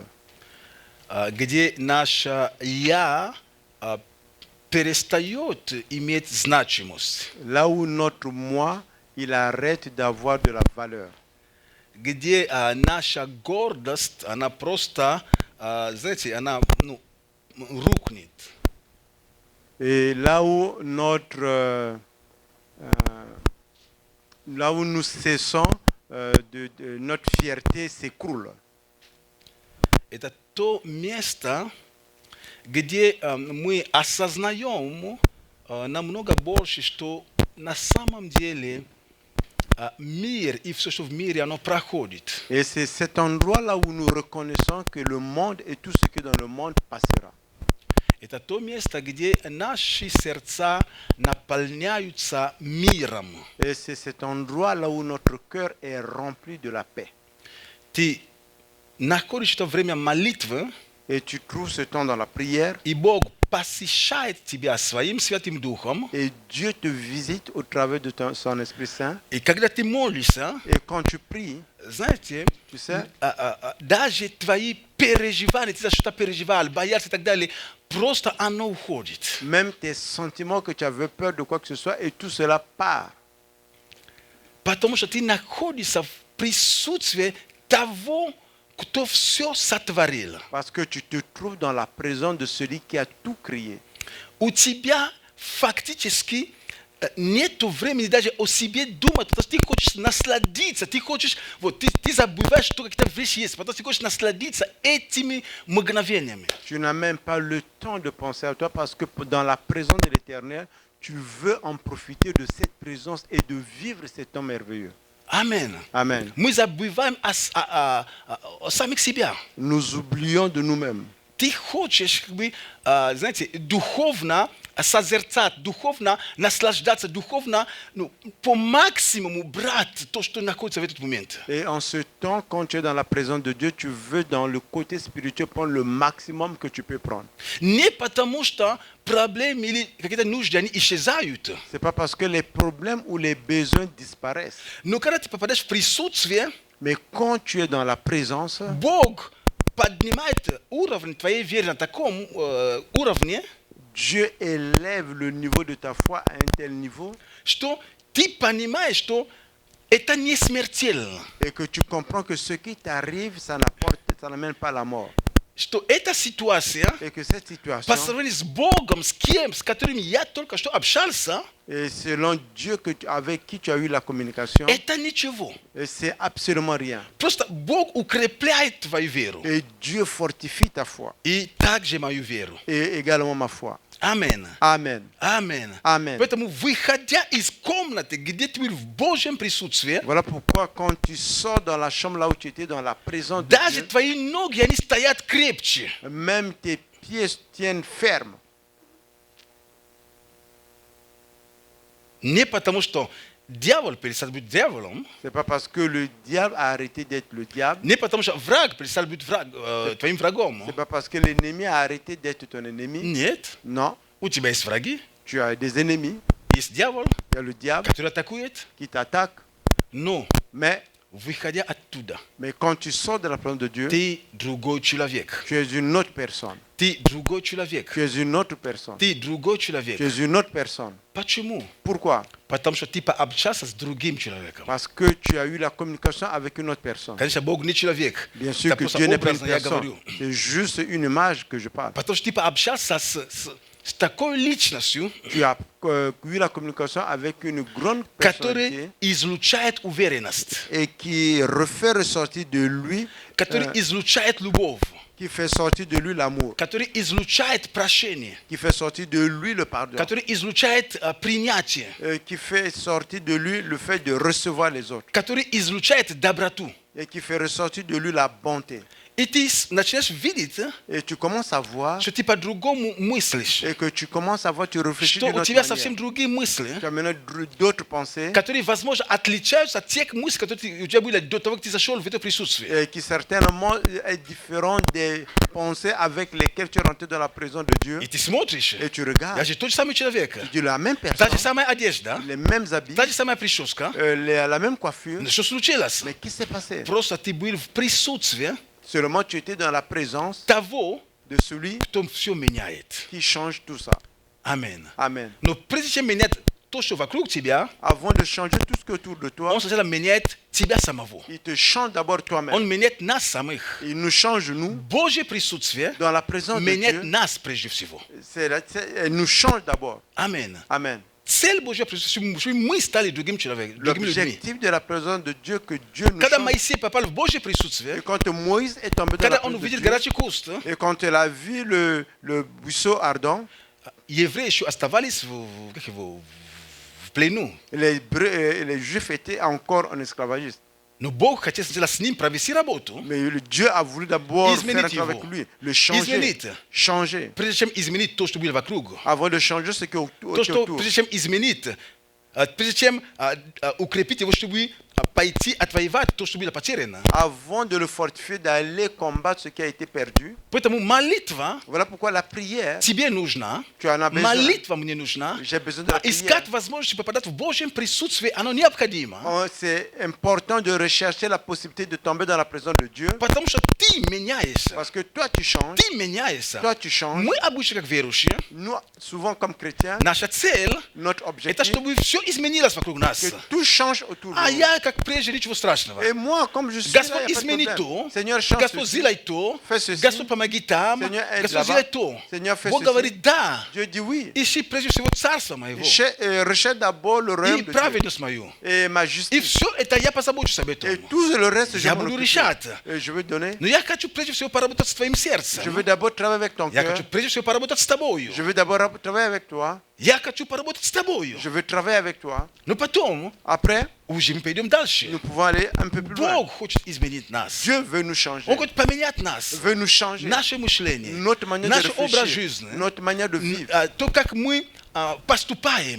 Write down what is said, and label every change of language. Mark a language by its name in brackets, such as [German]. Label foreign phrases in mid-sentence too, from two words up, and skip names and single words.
[Russian] Где наше «я» перестает иметь значимость. [French] Là où notre moi, il arrête d'avoir de la valeur. [Russian] Где наша гордость, она просто, знаете, она рухнет. [French] Et là où là où nous cessons, notre fierté s'écroule. [Russian] Это то место, где мы осознаем намного больше, что на самом деле мир и все, что в мире, оно проходит. [French] Et c'est cet endroit-là où nous reconnaissons que le monde et tout ce qui est dans le monde passera. [Russian] Это то место, где наши сердца наполняются миром. [French] Et c'est cet endroit-là où notre cœur est rempli de la paix. [Russian] Ты находишь это время молитвы, [French] Et tu trouves ce temps dans la prière. [Russian] и Бог посещает тебя своим Святым Духом. [French] Et Dieu te visite au travers de son Esprit Saint. [Russian] И когда ты молишься, [French] Et quand tu pries, [Russian] знаете, [French] tu sais, [Russian] даже твои переживания, ты за что-то переживал, боялся и так далее, просто оно уходит. [French] même tes sentiments que tu avais peur de quoi que ce soit, et tout cela part. [Russian] Потому что ты находишься в присутствии того, кто все сотворил. [French] Parce que tu te trouves dans la présence de celui qui a tout créé. [Russian] У тебя фактически нет времени даже о себе думать, потому что ты хочешь насладиться, ты хочешь, вот, ты забываешь, что какие-то вещи есть, потому что ты хочешь насладиться этими мгновениями. [French] Tu n'as même pas le temps de penser à toi parce que dans la présence de l'Éternel, tu veux en profiter de cette présence et de vivre cet temps merveilleux. [Russian] Amen. [French] Amen. [Russian] Мы забываем о самих себя. [French] Nous oublions de nous-mêmes. [Russian] Ты хочешь, как бы, знаете, духовно созерцать, духовно наслаждаться, духовно, по максимуму брать то, что находится в этот момент. [French] Et en ce temps, quand tu es dans la présence de Dieu, tu veux dans le côté spirituel prendre le maximum que tu peux prendre. [Russian] Не потому что проблемы или какие-то нужды, они исчезают. [French] C'est pas parce que les problèmes ou les besoins disparaissent. [Russian] Но когда ты попадаешь в присутствие, [French] Mais quand tu es dans la présence, [Russian] Бог поднимает уровень твоей веры на таком уровне, [French] Dieu élève le niveau de ta foi à un tel niveau [Russian] что ты понимаешь, что это не смертельно. [French] et que tu comprends que ce qui t'arrive, ça n'amène pas la mort. [Russian] что эта ситуация [French] et que cette situation, [Russian] по сравнению с Богом, с кем, с которым я только что общался, [French] et selon Dieu avec qui tu as eu la communication, [Russian] это ничего. [French] c'est absolument rien. [Russian] Просто Бог укрепляет твою веру. [French] Et Dieu fortifie ta foi [Russian] И также мою веру. [French] et également ma foi. [Russian] Аминь. [French] Amen. [Russian] Аминь. [French] Amen. [Russian] Поэтому, выходя из комнаты, где ты был в Божьем присутствии, [French] Voilà pourquoi quand tu sors dans la chambre là où tu étais dans la présence de [Russian] даже [French] Dieu, [Russian] твои ноги, они стоят крепче. [French] même tes pieds tiennent fermes. [Russian] Не потому, что дьявол перестал быть дьяволом, [French] C'est pas parce que le diable a arrêté d'être le diable. [Russian] не потому, что враг перестал быть твоим врагом. [French] C'est pas parce que l'ennemi a arrêté d'être ton ennemi. [Russian] Нет. [French] Non, [Russian] У тебя есть враги, [French] tu as des ennemis. [Russian] есть дьявол, [French] Il y a le diable [Russian] который атакует. [French] qui t'attaque. [Russian] Но, [French] Mais [Russian] выходя оттуда, [French] quand tu sors de la présence de Dieu, [Russian] ты другой человек. [French] tu es une autre personne. [Russian] Ты другой человек. [French] Tu es une autre personne. [Russian] Ты другой человек. [French] Tu es une autre personne. [Russian] Почему? [French] Pourquoi? [Russian] Потому что ты пообщался с другим человеком. [French] Parce que tu as eu la communication avec une autre personne. [Russian] Конечно, Бог не человек. [French] Bien sûr [Russian] Это [French] que [Russian] просто [French] Dieu n'est pas une [Russian] образно я [French] personne. [Russian] говорю. [French] C'est juste une image que je parle. [Russian] Потому что ты пообщался с такой личностью, [French] Tu as eu la communication avec une grande [Russian] которая [French] personnalité [Russian] излучает уверенность, [French] et qui refait ressortir de lui, [Russian] который излучает любовь, [French] qui fait sortir de lui l'amour, [Russian] который излучает прощение, [French] qui fait sortir de lui le pardon, [Russian] который излучает принятие, [French] qui fait sortir de lui le fait de recevoir les autres [Russian] который излучает доброту. [French] et qui fait ressortir de lui la bonté. [Russian] И ты начинаешь видеть, [French] Et tu commences à voir [Russian] что ты по-другому мыслишь, [French] et que tu commences à voir, tu réfléchis [Russian] что [French] d'une [Russian] у [French] autre [Russian] тебя [French] manière. [Russian] совсем другие мысли, [French] Tu as maintenant d'autres pensées [Russian] которые, возможно, отличаются от тех мыслей, которые у тебя были до того, как ты зашел в это присутствие. [French] qui certainement est différent des pensées avec lesquelles tu es rentré dans la présence de Dieu. [Russian] И ты смотришь, [French] Et tu [Russian] я [French] regardes, [Russian] же тот же самый человек, [French] tu dis la même [Russian] та [French] personne, [Russian] же самая одежда, [French] les mêmes habits, [Russian] та же самая прическа. [French] la même coiffure. [Russian] Что случилось? [French] Mais qu'est-ce qui s'est passé? [Russian] Просто ты был в присутствии [French] Seulement tu étais dans la présence [Russian] того, [French] de celui [Russian] кто все меняет. [French] qui change tout ça. [Russian] Аминь. [French] Amen. [Russian] Но прежде чем менять то, что вокруг тебя, [French] Avant de changer tout ce qui est autour de toi, [Russian] он сначала меняет тебя самого. [French] il te change d'abord [Russian] Он [French] toi-même. [Russian] меняет нас самих. [French] Il nous change nous [Russian] Божье присутствие [French] dans la présence de [Russian] меняет [French] Dieu. [Russian] нас прежде всего. [French] Elle nous change d'abord. [Russian] Аминь. [French] Amen. [Russian] Цель Божьего присутствия, чтобы мы стали другими человеком, другими людьми. [French] L'objectif de la présence de Dieu que Dieu nous [Russian] Когда [French] change. [Russian] Моисей попал в Божье присутствие, [French] Et quand Moïse est tombé dans [Russian] когда [French] la [Russian] он [French] présence de [Russian] увидел [French] Dieu, [Russian] горячий куст, [French] et quand elle a vu le buisson ardent, [Russian] евреи еще оставались в плену. [French] les Juifs étaient encore en esclavagisme. [Russian] Но Бог хотел сначала с ним провести работу, [French] Mais Dieu a voulu d'abord [Russian] Изменить [French] faire avec [Russian] его. [French] lui, le changer, [Russian] Изменить. [French] changer, [Russian] прежде чем изменить то, что было вокруг. [French] avant de changer ce qui est [Russian] То, что [French] autour. [Russian] прежде чем изменить, прежде чем укрепить его, чтобы пойти отвоевать то, что было потеряно. [French] Avant de le fortifier, d'aller combattre ce qui a été perdu. [Russian] Поэтому молитва [French] Voilà pourquoi la prière, [Russian] тебе нужна, [French] tu en as besoin. [Russian] молитва мне нужна, [French] J'ai besoin de la prière. [Russian] искать возможность попадать в Божьем присутствии, оно необходимо. [French] C'est important de rechercher la possibilité de tomber dans la présence de Dieu. [Russian] Потому что ты меняешься. [French] Parce que toi, tu changes. [Russian] Ты меняешься. [French] Toi, tu changes. [Russian] Мы обычно, как верующие, [French] Nous, souvent comme chrétiens, [Russian] наша цель [French] notre [Russian] это [French] objectif, [Russian] чтобы все изменилось вокруг нас. [French] que tout change autour de [Russian] А [French] nous. [Russian] я, как прежде, ничего страшного. [French] Et moi, comme je suis là, [Russian] Господь, [French] il n'y a pas de [Russian] измени [French] problème. [Russian] то. [French] Seigneur, change [Russian] Господь, [French] ceci. [Russian] сделай то. [French] Fais ceci. [Russian] Господь, помоги там. [French] Seigneur, aide [Russian] Господь, [French] là-bas. [Russian] сделай то. [French] Seigneur, fais [Russian] Бог [French] ceci. [Russian] говорит, да. [French] Dieu dit oui. [Russian] Ищи прежде всего царство моего. [French] Recherche d'abord le royaume [Russian] И [French] de Dieu [Russian] праведность мою. [French] et ma [Russian] И [French] justice. [Russian] все это я позабочусь об [French] Et [Russian] этом. [French] tout le reste, je [Russian] Я [French] m'en [Russian] буду [French] occupe. [Russian] решать. [French] Et je veux donner. [Russian] Но я хочу прежде всего поработать с твоим [French] Je [Russian] сердцем. [French] veux d'abord travailler avec ton [Russian] Я [French] cœur. [Russian] хочу прежде всего поработать с тобою. [French] Je veux d'abord travailler avec toi. [Russian] Я хочу поработать с тобою. [French] Je veux travailler avec toi. [Russian] Но потом [French] Après, [Russian] уже мы пойдем дальше. [French] nous pouvons aller un peu plus loin. [Russian] Бог хочет изменить нас. [French] Dieu veut nous changer. [Russian] Он хочет поменять нас. [French] Veut nous changer. [Russian] Наше мышление, [French] Notre manière [Russian] наш [French] de [Russian] образ [French] réfléchir. [Russian] жизни, [French] Notre manière de vivre. [Russian] то, как мы поступаем.